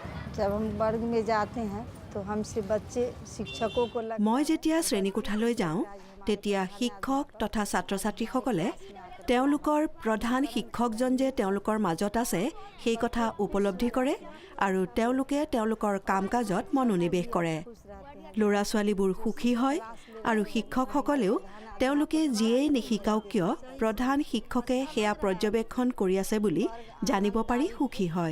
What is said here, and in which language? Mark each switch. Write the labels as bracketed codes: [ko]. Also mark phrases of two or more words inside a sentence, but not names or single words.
[hi] जब हम वर्ग में जाते हैं तो हमसे बच्चे शिक्षकों को [as] মই যেতিয়া শ্ৰেণীকোঠালৈ যাওঁ তেতিয়া শিক্ষক তথা ছাত্ৰ-ছাত্ৰীসকলে তেওঁলোকৰ প্ৰধান শিক্ষকজন যে তেওঁলোকৰ মাজত আছে সেই কথা উপলব্ধি কৰে আৰু তেওঁলোকে তেওঁলোকৰ কাম-কাজত মনোনিৱেশ কৰে। ল'ৰা-ছোৱালীবোৰ সুখী হয় আৰু শিক্ষকসকলেও তেওঁলোকে যিয়েই নিশিকাওক কিয় প্ৰধান শিক্ষকে সেয়া পৰ্যবেক্ষণ কৰি আছে বুলি জানিব পাৰি সুখী হয়।